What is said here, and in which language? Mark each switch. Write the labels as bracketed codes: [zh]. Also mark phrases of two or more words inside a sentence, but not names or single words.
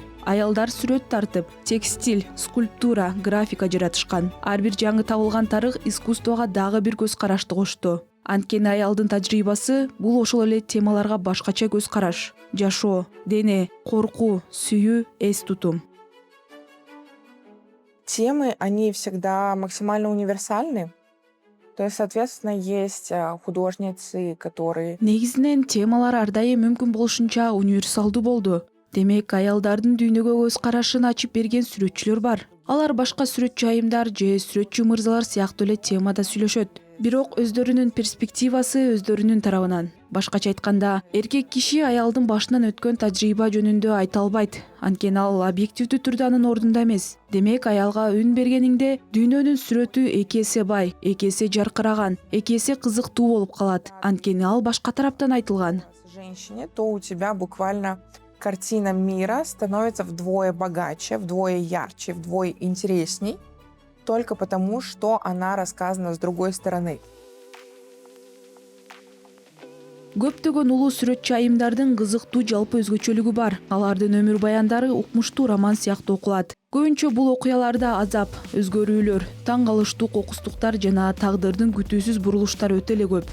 [ky] Аялдар сүрөт тартып, текстиль, скульптура, графика жаратышкан. Ар бир жаңы табылган тарых искусствого дагы бир көз карашты кошту. Анткени аялдын тажрыйбасы бул ошол эле темаларга башкача көз караш. Жашоо, дене, коркуу, сүйүү, эс тутум. [ru] Темы, они всегда максимально универсальны. То есть, соответственно, есть художницы, которые... [ky] Негизинен темалар ар дайым мүмкүн болушунча универсалдуу болду. Демек, аялдардын дүйнөгө көз карашын ачып берген сүрөтчүлөр бар. Алар башка сүрөтчү айымдар же сүрөтчү мырзалар сыяктуу эле темада сүйлөшөт. Бирок өздөрүнүн перспективасы өздөрүнүн тарабынан. Башкача айтканда, эркек киши аялдын башынан өткөн тажрыйба жөнүндө айта албайт. Анткени ал объективдүү түрдө анын ордунда эмес. Демек, аялга үн бергениңде дүйнөнүн сүрөтү эки эсе бай, эки эсе жаркыраган, эки эсе кызыктуу болуп калат. Анткени ал башка тараптан айтылган. [ru] Женщине, то у тебя буквально картина мира становится вдвое богаче, вдвое ярче, вдвое интересней, только потому, что она рассказана с другой стороны. [ky] Көптөгөн улуу сүрөтчү айымдардын кызыктуу жалпы өзгөчөлүгү бар. Алардын өмүр баяндары укмуштуу роман сыяктуу окулат. Көбүнчө бул окуяларда азап, өзгөрүүлөр, таң калыштуу кокустуктар жана тагдырдын күтүүсүз бурулуштары өтө эле көп.